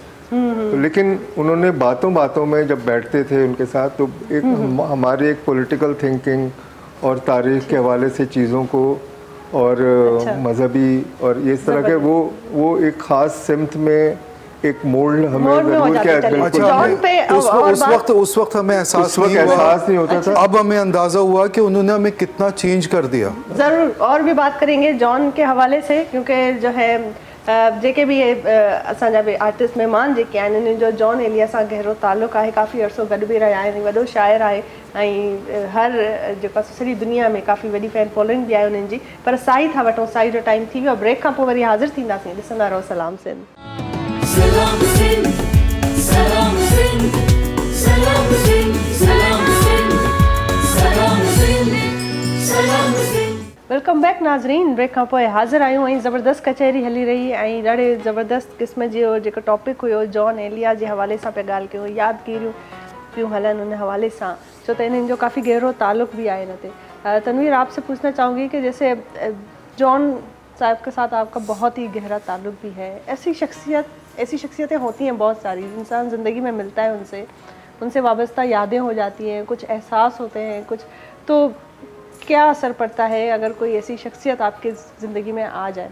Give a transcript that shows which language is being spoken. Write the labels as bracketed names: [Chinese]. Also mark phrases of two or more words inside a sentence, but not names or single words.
[Urdu] تو لیکن انہوں نے باتوں باتوں میں جب بیٹھتے تھے ان کے ساتھ، تو ایک ہماری ایک [English] political thinking [Urdu] اور تاریخ کے حوالے سے چیزوں کو اور مذہبی اور یہ اس طرح کے وہ ایک خاص سمت میں ایک مولڈ ہمیں مولڈ میں ہو ज़रूर जाते क्या थे। बिल्कुल جون پہ اس وقت ہمیں احساس نہیں نہیں ہوتا تھا. اب ہمیں اندازہ ہوا کہ انہوں نے ہمیں کتنا چینج کر دیا. ضرور اور بھی بات کریں گے جون کے حوالے سے، کیونکہ جو ہے [Sindhi] जेके भी असांजा बि आर्टिस्ट महिमान जेके आहिनि इन्हनि जो जॉन एलिया सां गहरो ताल्लुक़ आहे, काफ़ी अरसो गॾु बि रहिया आहिनि, वॾो शाइर आहे ऐं हर जेको सॼी दुनिया में काफ़ी वॾी [English] fan following [Sindhi] बि आहे उन्हनि जी। पर साई था वठूं, साई जो टाइम थी वियो, ब्रेक खां पोइ वरी हाज़िर थींदासीं। ॾिसंदा रहो सलाम सिंध। सलाम सिंध, सलाम सिंध, सलाम सिंध, सलाम सिंध, सलाम सिंध, सलाम सिंध। [English] welcome back नाज़रीन। [Sindhi] ब्रेक खां पोइ हाज़िर आहियूं ऐं ज़बरदस्त कचहरी हली रही ऐं ॾाढे ज़बरदस्त क़िस्म जो जेको टॉपिक हुयो जॉन एलिया जे हवाले सां पिया ॻाल्हि कयूं, यादगिरियूं पियूं हलनि उन हवाले सां, छो त इन्हनि जो काफ़ी गहरो ताल्लुक़ भी आहे हिन ते। [Urdu] تنویر، آپ سے پوچھنا چاہوں گی کہ جیسے جون صاحب کے ساتھ آپ کا بہت ہی گہرا تعلق بھی ہے، ایسی شخصیتیں ہوتی ہیں بہت ساری، انسان زندگی میں ملتا ہے ان سے وابستہ یادیں ہو جاتی ہیں، کچھ احساس ہوتے ہیں، کچھ تو کیا اثر پڑتا ہے اگر کوئی ایسی شخصیت آپ کی زندگی میں آ جائے?